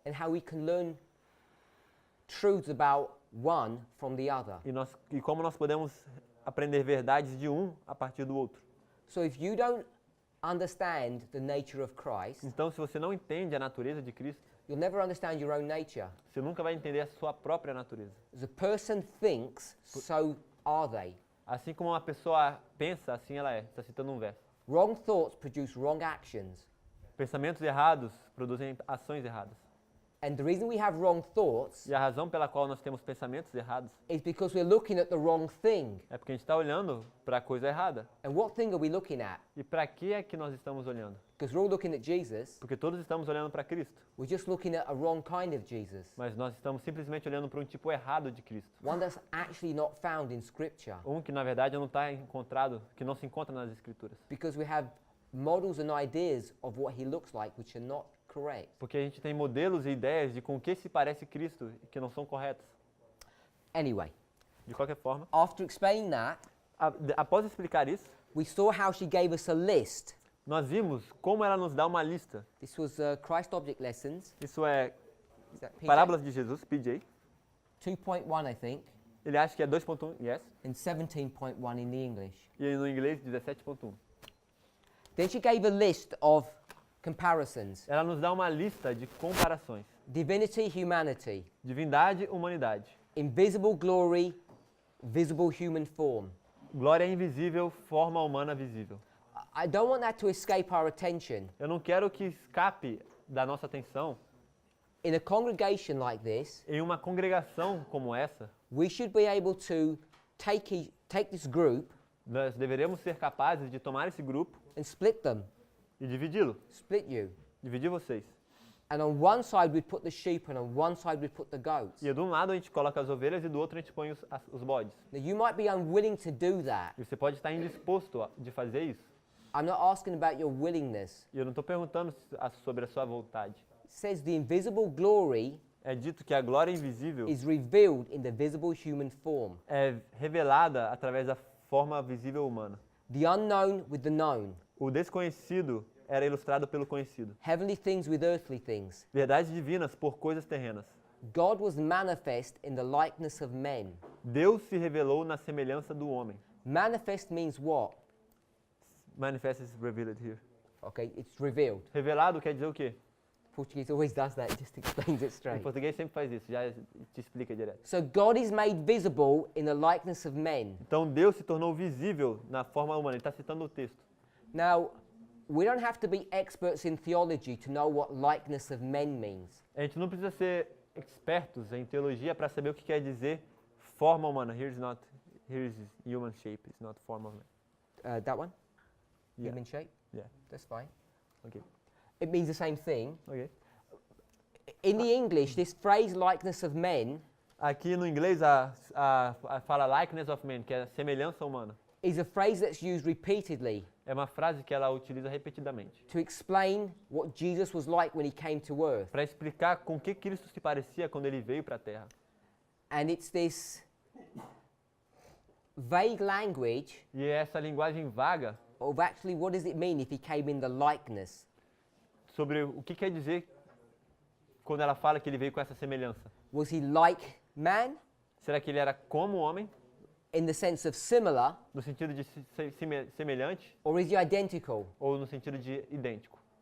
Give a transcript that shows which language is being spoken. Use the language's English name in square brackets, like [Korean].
[English] and how we can learn truths about one from the other. [Portuguese] e como nós podemos aprender verdades de um a partir do outro. [English] So if you don't understand the nature of Christ, [Portuguese] Então, se você não entende a natureza de Cristo, [English] you'll never understand your own nature. [Portuguese] você nunca vai entender a sua própria natureza. [English] As a person thinks, so are they. [Portuguese] Assim como uma pessoa pensa, assim ela é. Está citando um verso. [English] Wrong thoughts produce wrong actions. [Portuguese] Pensamentos errados produzem ações erradas. [English] And the reason we have wrong thoughts [Portuguese] E a razão pela qual nós temos pensamentos errados [English] is because we're looking at the wrong thing. [Portuguese] é porque a gente está olhando para a coisa errada. [English] And what thing are we looking at? [Portuguese] E para que é que nós estamos olhando? [English] Because we're all looking at Jesus. [Portuguese] Porque todos estamos olhando para Cristo, [English] We're just looking at a wrong kind of Jesus. [Portuguese] mas nós estamos simplesmente olhando para um tipo errado de Cristo. [English] One that's actually not found in Scripture. [Portuguese] Que na verdade não está encontrado, que não se encontra nas Escrituras. [English] Because we have models and ideas of what he looks like which are not correct. [Portuguese] Porque a gente tem modelos e ideias de com que se parece Cristo e que não são corretas. [English] Anyway, [Portuguese] De qualquer forma, [English] after explaining that, [Portuguese] após explicar isso, [English] we saw how she gave us a list. [Portuguese] nós vimos como ela nos dá uma lista. [English] This was Christ Object Lessons. [Portuguese] Isso é [English] Is that PJ? [Portuguese] Parábolas de Jesus, PJ. [English] 2.1, I think, [Portuguese] Ele acha que é 2.1, yes. [English] and 17.1 in the English. [Portuguese] E no inglês, 17.1. [English] Then she gave a list of comparisons. [Portuguese] Ela nos dá uma lista de comparações. [English] Divinity, humanity. [Portuguese] Divindade, humanidade. [English] Invisible glory, visible human form. [Portuguese] Glória invisível, forma humana visível. [English] I don't want that to escape our attention. [Portuguese] Eu não quero que escape da nossa atenção, [English] In a congregation like this, [Portuguese] em uma congregação como essa, [English] we should be able to take this group [Portuguese] Nós deveríamos ser capazes de tomar esse grupo [English] and split them, [Portuguese] e dividi-lo, [English] split you. [Portuguese] dividir vocês. [English] And on one side we'd put the sheep and on one side we'd put the goats. [Portuguese] E de um lado a gente coloca as ovelhas e do outro a gente põe os bodes. [English] Now you might be unwilling to do that. [Portuguese] E você pode estar indisposto de fazer isso. [English] I'm not asking about your willingness. [Portuguese] E eu não estou perguntando sobre a sua vontade. [English] It says the invisible glory [Portuguese] É dito que a glória invisível [English] is revealed in the visible human form. [Portuguese] é revelada através da forma visível humana. [English] The unknown with the known. [Portuguese] O desconhecido era ilustrado pelo conhecido. [English] Heavenly things with earthly things. [Portuguese] Verdades divinas por coisas terrenas. [English] God was manifest in the likeness of men. [Portuguese] Deus se revelou na semelhança do homem. [English] Manifest means what? Manifest is revealed here. Okay, it's revealed. [Portuguese] Revelado quer dizer o quê? [English] Portuguese always does that, it just explains it [Portuguese] Em [English] straight. [Portuguese] português sempre faz isso, já te explica direto. [English] So God is made visible in the likeness of men. [Portuguese] Então Deus se tornou visível na forma humana. Ele está citando o texto. [English] Now, we don't have to be experts in theology to know what likeness of men means. [Portuguese] A gente não precisa ser expertos em teologia para saber o que quer dizer forma humana. [English] Here is human shape, it's not form of man. That one? Yeah. Human shape? Yeah. That's fine. Okay. It means the same thing. Okay. In the English, this phrase likeness of men [Portuguese] Aqui no inglês a fala [English] likeness of man, [Portuguese] que é semelhança humana. [English] is a phrase that's used repeatedly [Portuguese] É uma frase que ela utiliza repetidamente [English] to explain what Jesus was like when he came to earth. [Portuguese] para explicar com que Cristo se parecia quando ele veio para a Terra. [English] And it's this vague language [Portuguese] E é essa linguagem vaga [English] of actually what does it mean if he came in the likeness. [Portuguese] sobre o que quer dizer quando ela fala que ele veio com essa semelhança. [English] Was he like man [Portuguese] Será que ele era como homem, [English] in the sense of similar, [Portuguese] no sentido de semelhante, [English] or is he identical? [Portuguese] ou no sentido de idêntico?